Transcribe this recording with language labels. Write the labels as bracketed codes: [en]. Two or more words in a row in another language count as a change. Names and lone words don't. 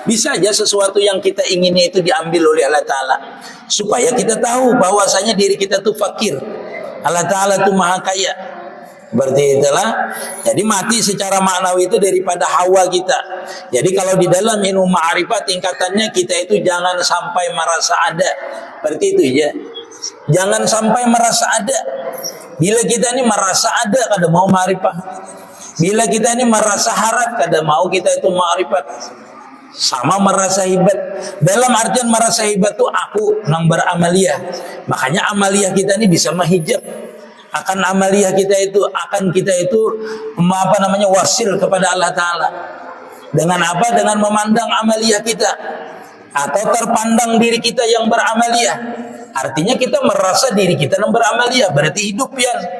[bjn] Bisa aja sesuatu yang kita ingini itu diambil oleh Allah Ta'ala, supaya kita tahu bahwasanya diri kita itu fakir, Allah Ta'ala itu maha kaya. Berarti itulah. Jadi mati secara maknawi itu daripada hawa kita. Jadi kalau di dalam ilmu ma'rifat tingkatannya kita itu jangan sampai merasa ada. Berarti itu ya. Jangan sampai merasa ada. Bila kita ini merasa ada, kada mau ma'rifat. Bila kita ini merasa harap, kada mau kita itu ma'rifat. Sama merasa hebat. Dalam artian merasa hebat tuh aku nang beramaliyah. Makanya amaliyah kita ini bisa menghijab. akan amaliyah kita itu, akan kita itu wasil kepada Allah Ta'ala. Dengan apa? Dengan memandang amaliyah kita, atau terpandang diri kita yang beramaliyah. Artinya kita merasa diri kita yang beramaliyah, berarti hidup ya.